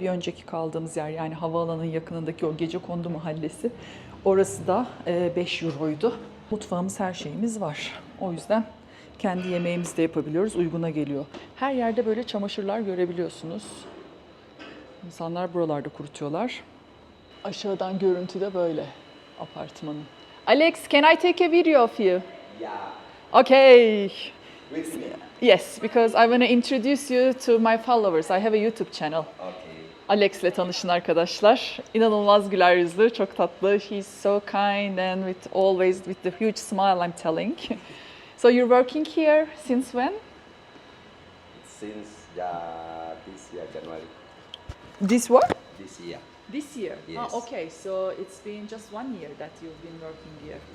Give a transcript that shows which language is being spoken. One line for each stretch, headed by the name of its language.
Turkish: Bir önceki kaldığımız yer, yani havaalanının yakınındaki o Gecekondu mahallesi, orası da 5 euroydu. Mutfağımız, her şeyimiz var. O yüzden kendi yemeğimizi de yapabiliyoruz. Uyguna geliyor. Her yerde böyle çamaşırlar görebiliyorsunuz. İnsanlar buralarda kurutuyorlar. Aşağıdan görüntü de böyle apartmanın.
English: Alex, can I take a video of you? Yeah. Okay. Yes, because I want to introduce you to my followers. I have a YouTube channel. Okay.
Turkish: Alex'le tanışın arkadaşlar. İnanılmaz güler yüzlü, çok tatlı.
English: He's so kind and always with the huge smile, I'm telling. So you're working here since when? Since this year, January. This what? This year, This year. Yes. Okay, so it's been just 1 year that you've been working here.